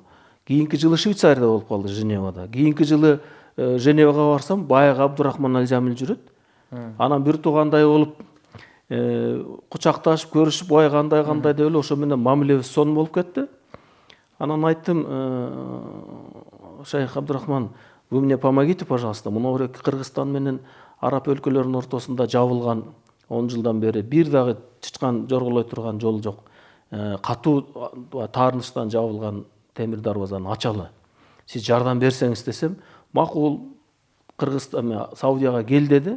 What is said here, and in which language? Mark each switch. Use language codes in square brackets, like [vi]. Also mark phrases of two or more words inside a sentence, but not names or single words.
[ky] Кийинки жылы Швейцарияда болуп калды, Женевада. Кийинки жылы Женевага барсам, баягы Абдурахман Алжамил жүрөт. Анан бир туугандай болуп, кучакташып, көрүшүп, ой кандай деп эле ошо менен мамилебиз сонун болуп кетти. Анан айттым, [ru] Шейх Абдурахман, вы мне помогите, пожалуйста. [ky] Мына Кыргызстан менен Араб өлкөлөрүнүн ортосунда жабылган 10 жылдан бери бир дагы чычкан жорголой турган жол жок. Катуу таарынычтан жабылган темир дарбазаны ачалы. Сиз жардам берсеңиз десем, макул, Кыргызстан Саудияга кел деди.